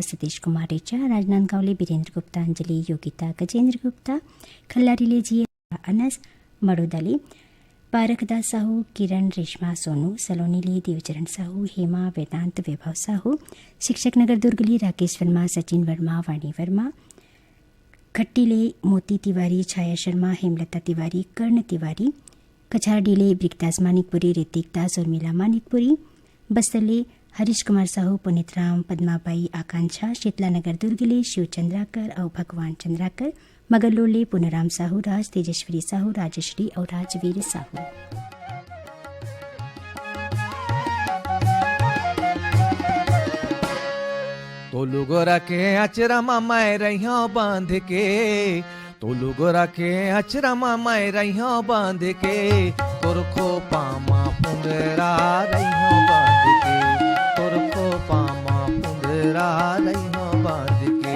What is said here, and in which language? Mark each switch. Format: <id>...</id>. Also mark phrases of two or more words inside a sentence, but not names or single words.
<hne>सतीश कुमार रेचा, राजनांदगांवले बीरेंद्र गुप्ता, अंजलि, योगिता, गजेंद्र गुप्ता, खल्लारीले जी अनस, मड़ोदाले पारखदास साहू, किरण, रेशमा, सोनू, सलोनीले देवचरण साहू, हेमा, वेदांत, वैभव साहू, शिक्षक नगर दुर्गली राकेश वर्मा, सचिन वर्मा, वाणी वर्मा, खट्टीले मोती तिवारी, छाया शर्मा, हेमलता तिवारी, कर्ण तिवारी, कछारडीले ब्रिकदास मानिकपुरी, ऋतिक दास, उर्मिला मानिकपुरी, बस्तले हरीश कुमार साहू, पुनित राम, पद्माबाई, आकांक्षा, शीतलानगर दुर्गले शिव चंद्राकर और भगवान चंद्राकर, मगरलोले पुनराम साहू, राज तेजस्वी साहू, राजश्री और राजवीर साहू। तोलू गोरा के अचरा मामाए रहियो बांध के, तोलू गोरा के अचरा मामाए रहियो बांध के, तुरखो पामा पुंगरा रहियो बांध के, तुरखो पामा पुंगरा रहियो बांध के।</hne>